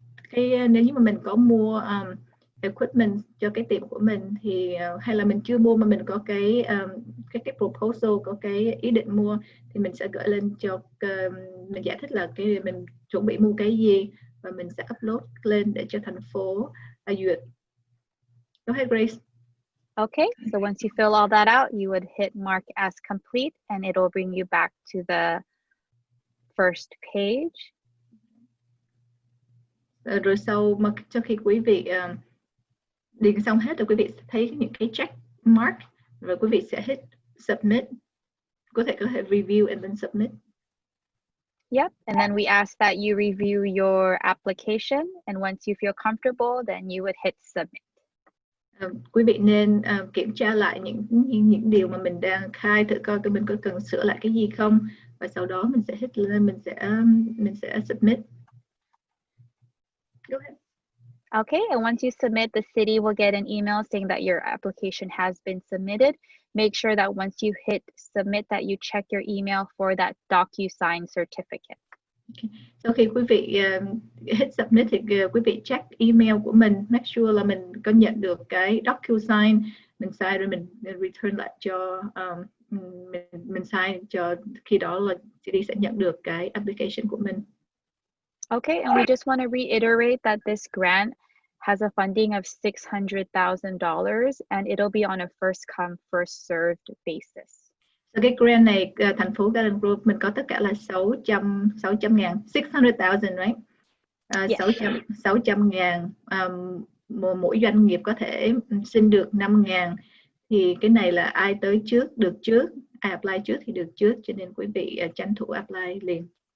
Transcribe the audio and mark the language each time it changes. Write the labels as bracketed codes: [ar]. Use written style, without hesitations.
[vi] Thì nếu như mà mình có mua equipment cho cái tiệm của mình, thì hay là mình chưa mua mà mình có cái proposal, có cái ý định mua, thì mình sẽ gửi lên cho mình giải thích là mình chuẩn bị mua cái gì, và mình sẽ upload lên để cho thành phố duyệt. [en] Go ahead, Grace. Okay, so once you fill all that out, you would hit mark as complete, and it'll bring you back to the first page. [vi] Rồi sau khi quý vị điền xong hết rồi, quý vị sẽ thấy những cái check mark, rồi quý vị sẽ [en] hit submit. [vi] Có thể [en] review and then submit. Yep, and then we ask that you review your application, and once you feel comfortable, then you would hit submit. [vi] Quý vị nên kiểm tra lại những điều mà mình đang khai, thử coi mình có cần sửa lại cái gì không, và sau đó mình sẽ hit lên, mình sẽ submit. [en] Go ahead. Okay, and once you submit, the city will get an email saying that your application has been submitted. Make sure that once you hit submit that you check your email for that DocuSign certificate. Okay. [vi] Sau khi quý vị [en] hit submit [vi] thì quý vị check email của mình, [en] make sure [vi] là mình có nhận được cái DocuSign, mình sign rồi mình return lại cho mình sign, cho khi đó là city sẽ nhận được cái application của mình. [en] Okay, and we just want to reiterate that this grant has a funding of $600,000, and it'll be on a first come, first served basis. [vi] So cái grant này, thành phố Garden Grove mình có tất cả là 600.000, 600,000, [en] right? Yeah. [vi] 600.000, mỗi doanh nghiệp có thể xin được 5.000, thì cái này là ai tới trước được trước, ai apply trước thì được trước, cho nên quý vị tranh thủ apply liền.